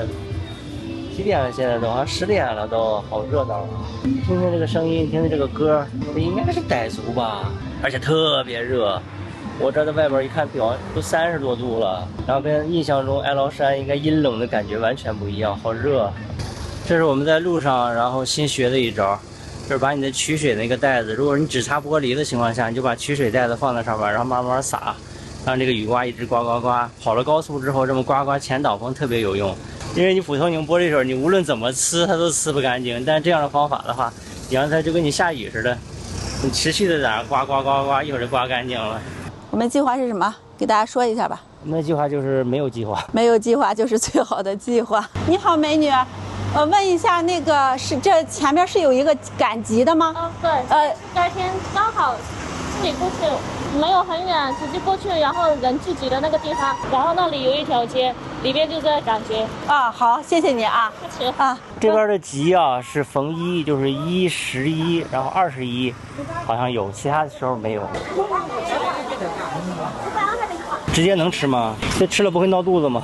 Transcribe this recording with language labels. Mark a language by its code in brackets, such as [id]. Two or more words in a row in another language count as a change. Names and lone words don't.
[zh] 幾點了？現在都好像10點了，都好熱鬧。聽聽這個聲音，聽聽這個歌，這應該是傣族吧？而且特別熱。我這在外邊一看表，都30多度了，然後跟印象中哀牢山應該陰冷的感覺完全不一樣，好熱。這是我們在路上然後新學的一招，就是把你的取水那個袋子，如果你只擦玻璃的情況下，你就把取水袋子放在上面，然後慢慢灑，讓這個雨刮一直刮刮刮。跑了高速之後，這麼刮刮前擋風特別有用。因為你普通拧玻璃水，你無論怎麼呲，它都呲不乾淨。但這樣的方法的話，你讓它就跟你下雨似的，你持續的在那刮刮刮刮，一會兒就刮乾淨了。我們計劃是什麼？給大家說一下吧。我們的計劃就是沒有計劃，沒有計劃就是最好的計劃。你好，美女，問一下，那個是這前面是有一個趕集的嗎？對，第二天剛好清理過去，沒有很遠，直接過去，然後人聚集的那個地方，然後那裡有一條街，裡面就這感覺。啊，好，謝謝你啊。客氣啊，這邊的集啊是逢1就是1、11，然後21，好像有，其他的時候沒有。直接能吃吗？这吃了不会闹肚子吗？